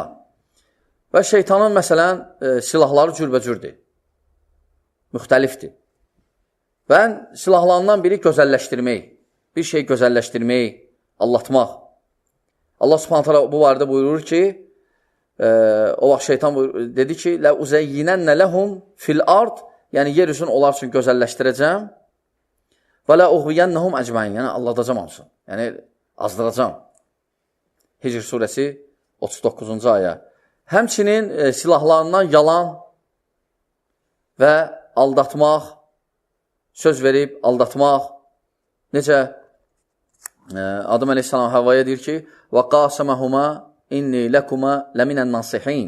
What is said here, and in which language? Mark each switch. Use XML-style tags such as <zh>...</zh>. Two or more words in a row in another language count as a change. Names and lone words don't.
<az>Və şeytanın, məsələn, silahları cürbəcürdür, müxtəlifdir. Və silahlarından biri gözəlləşdirmək. bir şey gözəlləşdirmək, allatmaq. Allah</az> <ar>سبحانه تعالى</ar> <az>bu barədə buyurur ki, o vaxt şeytan dedi ki,</az> <ar>لَاُزَيِّنَنَّ لَهُمْ في الأرض,</ar> <az>yəni yer üzünü onlar üçün gözəlləşdirəcəm və</az> <ar>لَاُغْوِيَنَّهُمْ أَجْمَعِينَ,</ar> <az>yəni aldadacam hamısını, yəni azdıracam. Hicr surəsi 39-cu ayə. Həmçinin silahlarından yalan və aldatmaq, söz verib aldatmaq. Necə Adəm əleyhissalam Havvaya deyir ki,</az> <ar>وَقَاسَمَهُمَا إني لكما لمن الناصحين.</ar>